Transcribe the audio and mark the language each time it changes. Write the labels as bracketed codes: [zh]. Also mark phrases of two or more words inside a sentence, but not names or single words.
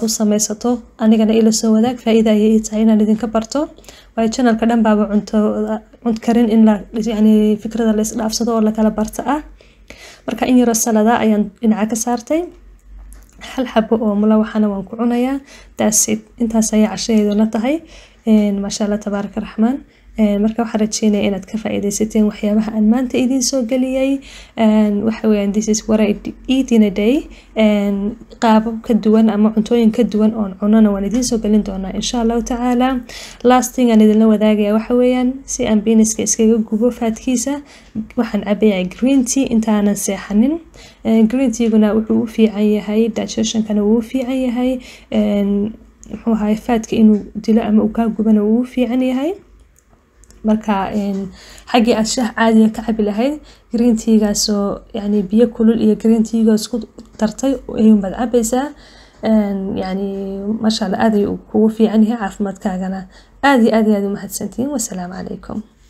[so] u samaysato anigana ila soo wadaag faa'iido ay tahay inaan idin ka barto way channel-ka dhan baaba cunto karin in la yani fikrada la isdhaafsado oo la kala barto marka in yaro salada ayaan dhinaca ka saartay hal xabo oo mulawaxana waan ku cunayaa daasid intaas ayaa cashadeeduna tahay [ar] ما شاء الله تبارك الرحمن [so] marka waxaan rajeynayaa inaad ka faa'iideysateen waxyaabaha aan maanta idin soo galiyay waxa weeyaan [en] this is what I eat in a [so] day qaabab ka duwan ama cuntooyin ka duwan oo cunana waan idin soo galin doonaa [ar] إن شاء الله تعالى [en] last thing [so] aan idin la wadaagaya waxa weeyaan si aan beaniska iskaga gubo faadkiisa waxaan cabayaa [en] green tea [so] intaanan seexanin [en] green tea-guna [so] wuxuu u fiican yahay digestion-kana wuu u fiican yahay muxuu ahay faadka inuu dilo ama uu ka gubana wuu u fiican yahay marka xaqi aad shaah caadi ka cabi lahayd [en] green tea-gaas [so] oo yani biyo kulul iyo [en] green tea-gaas [so] ku dartay ayuu bad cabaysaa yani [ar] ما شاء الله [so] aad ayuu kugu fiican yahay caafimaadkaagana aad u mahadsantiin [ar] والسلام عليكم